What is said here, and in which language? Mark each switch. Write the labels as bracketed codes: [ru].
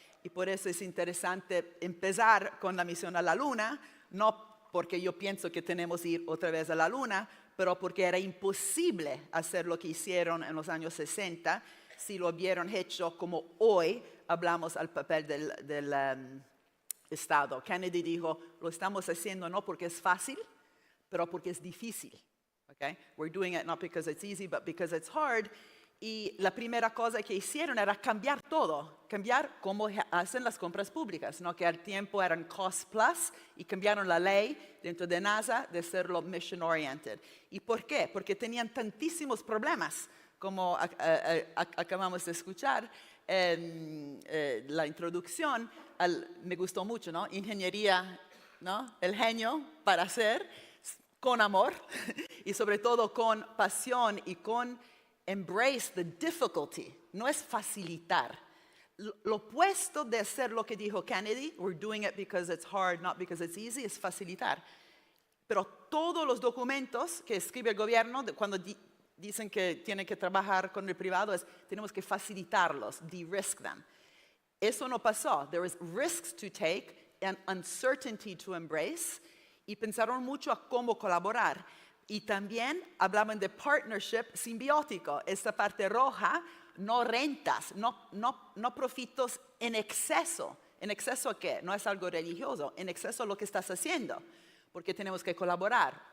[es] Y por eso es interesante empezar con la misión a la Luna, no porque yo pienso que tenemos que ir otra vez a la Luna, pero porque era imposible hacer lo que hicieron en los años 60 si lo hubieran hecho como hoy hablamos al papel del Estado. Kennedy dijo, lo estamos haciendo no porque es fácil, pero porque es difícil. Okay? [en] We're doing it not because it's easy, but because it's hard. [es] Y la primera cosa que hicieron era cambiar todo, cambiar cómo hacen las compras públicas, ¿no? Que al tiempo eran cost plus y cambiaron la ley dentro de NASA de serlo mission oriented. ¿Y por qué? Porque tenían tantísimos problemas, como acabamos de escuchar en la introducción. Me gustó mucho, ¿no? Ingeniería, ¿no? El genio para hacer con amor y sobre todo con pasión y con [en] embrace the difficulty. [es] No es facilitar. Lo opuesto de hacer lo que dijo Kennedy, [en] we're doing it because it's hard, not because it's easy, [es] es facilitar. Pero todos los documentos que escribe el gobierno, cuando dicen que tienen que trabajar con el privado, tenemos que facilitarlos, [en] de-risk them. [es] Eso no pasó. [en] There was risks to take and uncertainty to embrace. [es] Y pensaron mucho a cómo colaborar. Y también hablaban de partnership simbiótico. Esta parte roja, no rentas, no profitos en exceso. ¿En exceso a qué? No es algo religioso. En exceso a lo que estás haciendo. Porque tenemos que colaborar.